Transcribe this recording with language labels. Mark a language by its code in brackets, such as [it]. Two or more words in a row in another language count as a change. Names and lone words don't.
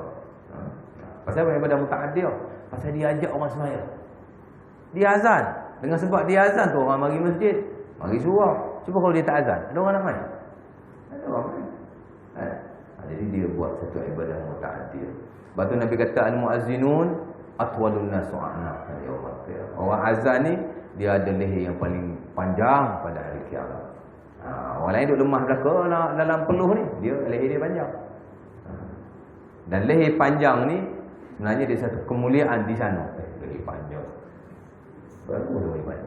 [ms] Pasal apa ibadah muta'addiyah? Pasal dia ajak orang semayang. Dia azan. Dengan sebab dia azan tu orang mari masjid, mari surau. Cuba kalau dia tak azan, ada orang nak main? Ada orang main. Jadi dia buat satu ibadah muta'addiyah. Sebab tu Nabi kata [ar] المؤذنون أطول الناس أعناقا يوم القيامة. [ms] Orang azan ni dia ada leher yang paling panjang pada hari kiamat. Orang lain duk lemah belaka dalam peluh ni, dia leher dia panjang. Dan leher panjang ni sebenarnya dia satu kemuliaan di sana. Leher panjang. Baru leher panjang.